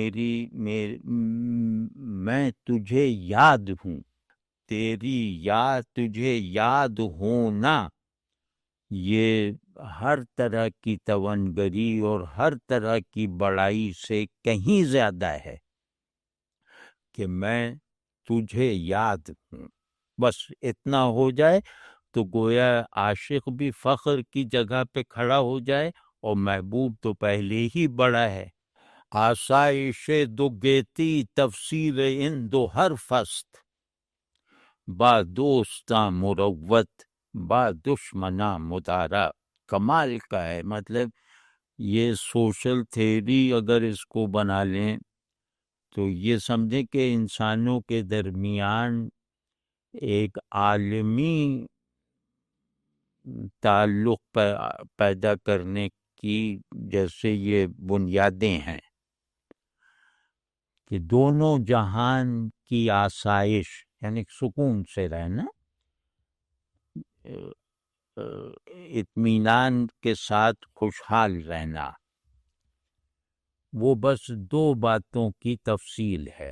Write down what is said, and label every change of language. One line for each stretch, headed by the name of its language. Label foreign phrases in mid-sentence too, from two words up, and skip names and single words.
Urdu: میں تجھے یاد ہوں، تجھے یاد ہونا یہ ہر طرح کی توانگری اور ہر طرح کی بڑائی سے کہیں زیادہ ہے کہ میں تجھے یاد ہوں۔ بس اتنا ہو جائے تو گویا عاشق بھی فخر کی جگہ پہ کھڑا ہو جائے اور محبوب تو پہلے ہی بڑا ہے۔
Persian: آسائش دو گیتی تفسیر ان دو حرف است، با دوستاں مروت با دشمناں مدارا۔
Urdu: کمال کا ہے، مطلب یہ
English: social theory
Urdu: اگر اس کو بنا لیں تو یہ سمجھیں کہ انسانوں کے درمیان ایک عالمی تعلق پیدا کرنے کی جیسے یہ بنیادیں ہیں کہ دونوں جہان کی آسائش، یعنی سکون سے رہنا، اطمینان کے ساتھ خوشحال رہنا، وہ بس دو باتوں کی تفصیل ہے۔